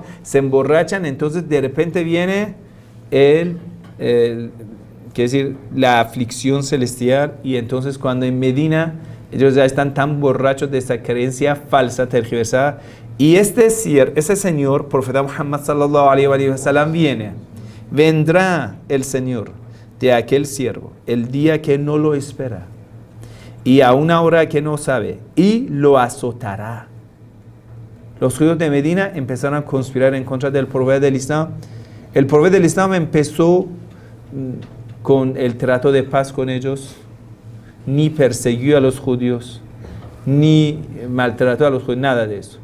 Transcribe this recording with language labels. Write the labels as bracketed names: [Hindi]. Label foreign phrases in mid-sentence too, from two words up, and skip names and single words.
[Spanish] Se emborrachan, entonces de repente viene quiere decir, la aflicción celestial, y entonces cuando en Medina ellos ya están tan borrachos de esa creencia falsa, tergiversada, y ese Señor, profeta Muhammad [Arabic] صلى الله عليه وسلم, [Spanish] vendrá el Señor de aquel siervo el día que no lo espera y a una hora que no sabe, y lo azotará. Los judíos de Medina empezaron a conspirar en contra del profeta del Islam. El profeta del Islam empezó con el trato de paz con ellos, ni persiguió a los judíos, ni maltrató a los judíos, nada de eso.